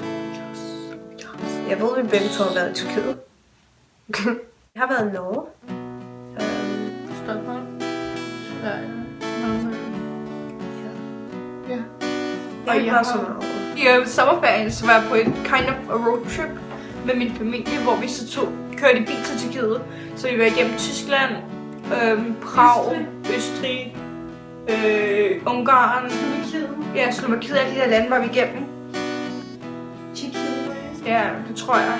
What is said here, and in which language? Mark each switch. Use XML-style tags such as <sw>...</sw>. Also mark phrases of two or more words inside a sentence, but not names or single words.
<da>Jeg ved, vi begge to har været i Tyrkiet. Jeg har været i Norge. Stockholm. Sverige. Ja. Og jeg har så meget. I sommerferien så var jeg på et</da> <en>kind of a road trip</en> <da>med min familie, hvor vi så kørte i bil til Tyrkiet. Så vi var igennem Tyskland, Prag, Østrig, Ungarn, Slovakiet, alle de der lande var vi igennem. Ja, det tror jeg.</da>